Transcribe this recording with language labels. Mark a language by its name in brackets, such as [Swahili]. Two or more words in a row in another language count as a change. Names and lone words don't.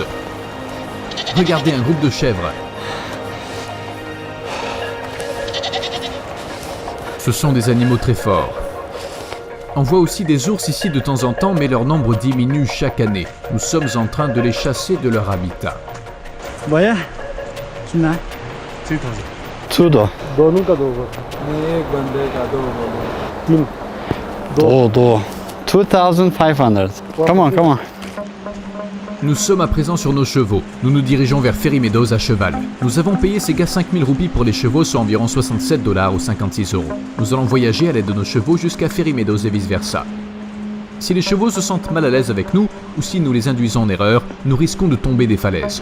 [French] Regardez un groupe de chèvres. Ce sont des animaux très forts. On voit aussi des ours ici de temps en temps, mais leur nombre diminue chaque année. Nous sommes en train de les chasser de leur habitat. [Hindi] भैया सुना 2 दोनों का 2 एक बंदे का 2. दो 2,500. [English] Come on, come on. [French] Nous sommes à présent sur nos chevaux. Nous nous dirigeons vers Fairy Meadows à cheval. Nous avons payé ces gars 5000 roupies pour les chevaux, soit environ 67 $ ou 56 €. Nous allons voyager à l'aide de nos chevaux jusqu'à Fairy Meadows et vice-versa. Si les chevaux se sentent mal à l'aise avec nous, ou si nous les induisons en erreur, nous risquons de tomber des falaises.